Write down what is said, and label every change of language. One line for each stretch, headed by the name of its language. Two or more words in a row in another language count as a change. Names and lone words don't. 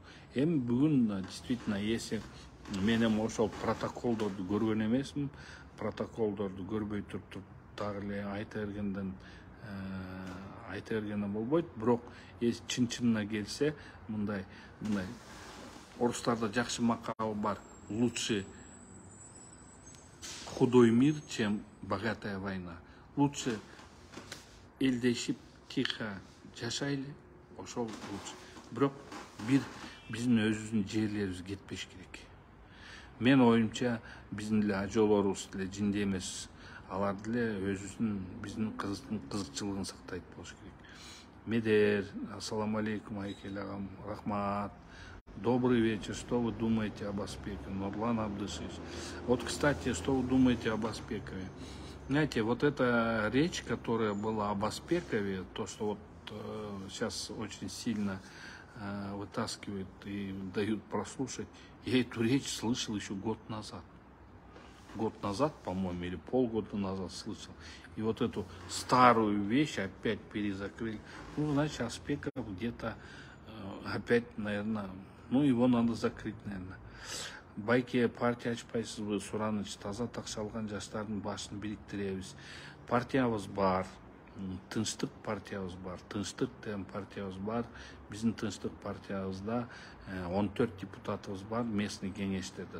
Kyrgyz: Эми бүгүн
Russian: действительно если
Kyrgyz: мен эми ошол протоколдорду көргөн эмесмин. Протоколдорду көрбөй туруп дагы эле айта бергенден болбойт. Бирок эс чын-чынына келсе, мындай орустарда жакшы макал бар.
Russian: Лучше худой мир, чем богатая война.
Kyrgyz: Лучше элдешип тихо жашайлы, ошол лучше. Бирок биздин өзүбүздүн жерлерибиз кетпеш керек. Мен оюмча биздин эле ажоолорубуз деле жинде эмес. Алар деле өзүбүздүн биздин кызыкчылыгын сактайт болуш керек. Медер,
Arabic: السلام عليكم,
Kyrgyz: Айкел агам, рахмат.
Russian: Добрый вечер. Что вы думаете об Аспекове? Нурлан Абдышевич. Вот, кстати, что вы думаете об Аспекове? Знаете, вот эта речь, которая была об Аспекове, то, что вот сейчас очень сильно вытаскивают и дают прослушать, я эту речь слышал еще год назад. Год назад, по-моему, или полгода назад слышал. И вот эту старую вещь опять перезакрыли. Ну, значит, Аспеков где-то опять, наверное, его надо закрыть, наверное.
Kyrgyz: Байке партия ачпайсызбы, Сураныч, таза такшалган жаштардын башын бириктиребиз. Партиябыз бар, тынчтык партиябыз бар, тынчтык деген партиябыз бар. Биздин тынчтык партиябызда 14 депутатыбыз бар, местный кеңештерде.